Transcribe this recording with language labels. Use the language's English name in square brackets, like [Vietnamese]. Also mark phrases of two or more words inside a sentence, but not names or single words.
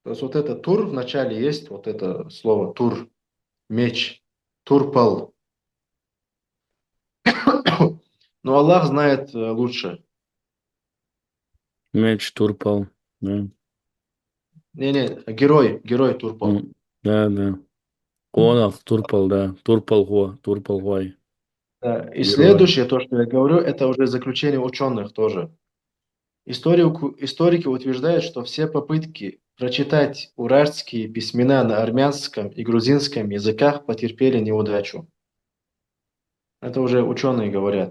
[Russian] То есть вот это тур в начале есть, вот это слово тур, меч, турпал. Но Аллах знает лучше. Меч Турпал. Да. Не-не, герой турпал. Да, да. Конах Турпал, да. Турпал Гой. Да. И Герой. следующее, то, что я говорю, это уже заключение ученых тоже. Историки утверждают, что все попытки прочитать уральские письмена на армянском и грузинском языках потерпели неудачу. Это уже ученые говорят.